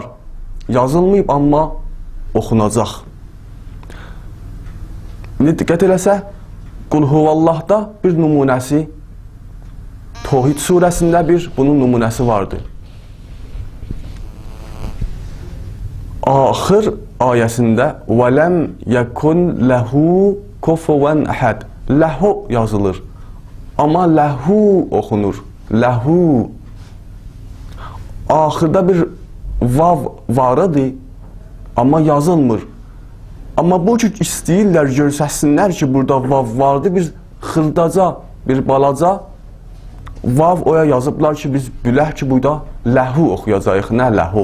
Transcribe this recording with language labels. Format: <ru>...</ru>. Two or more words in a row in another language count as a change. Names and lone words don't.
<az>Yazılmayıb, amma oxunacaq. İndi diqqət eləsə, Qul Huvallah'da bir nümunəsi, Tohid surəsində bunun nümunəsi vardır. Axır ayəsində</az> <ar>وَلَمْ يَكُنْ لَهُ كُفُوًا أَحَدٍ</ar> <az>Ləhu yazılır. Amma ləhu oxunur. Ləhu. Axırda bir vav varıdır, amma yazılmır. Amma bu cür istəyirlər, görsəsinlər ki, burada vav vardır, bir xırdaca, bir balaca vav oya yazıblar ki, biz bilək ki, burada ləhu oxuyacaq, nə ləhu.</az>